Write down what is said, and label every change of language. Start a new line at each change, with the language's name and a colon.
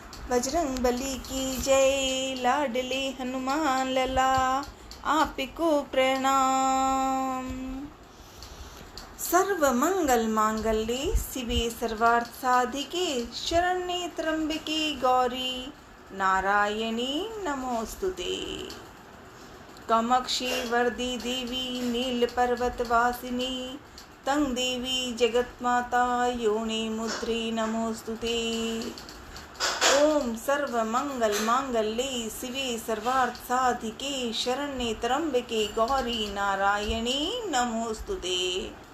Hindi: बजरंग बली की जय, लाडले हनुमान लला आपको प्रणाम।
Sanskrit: सर्व मंगल मांगल्ये शिवे सर्वार्थ साधिके, शरण्ये त्र्यंबके गौरी नारायणी नमोस्तुते। कामाक्षी वरदी देवी नील पर्वत वासिनी, तंग देवी जगतमाता योनि मुद्रे नमोस्तुते। ओम सर्व मंगल मांगल्ये शिवे सर्वार्थ साधिके, शरण्ये त्र्यंबके गौरी नारायणी नमोस्तुते।